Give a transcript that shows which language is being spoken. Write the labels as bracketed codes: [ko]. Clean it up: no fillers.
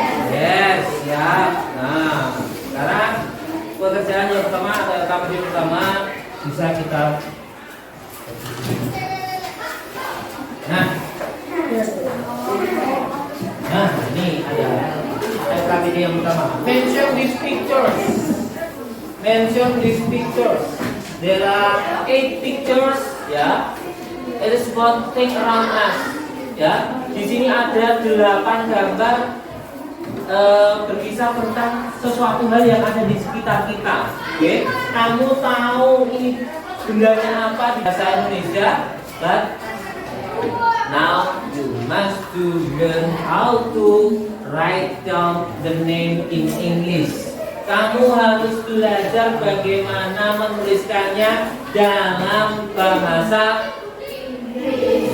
[id] Yes, siap. Nah, sekarang pekerjaan yang pertama atau aktiviti pertama bisa kita. Nah, ini ada aktiviti yang pertama. [en] Mention these pictures. Mention these pictures. There are 8 pictures, ya. It is one thing around us, ya. [id] Di sini ada 8 gambar berkisah tentang sesuatu hal yang ada di sekitar kita. Oke, kamu tahu ini bendanya apa di bahasa Indonesia? [en] But now you must to learn how to write down the name in English. [id] Kamu harus belajar bagaimana menuliskannya dalam bahasa Inggris.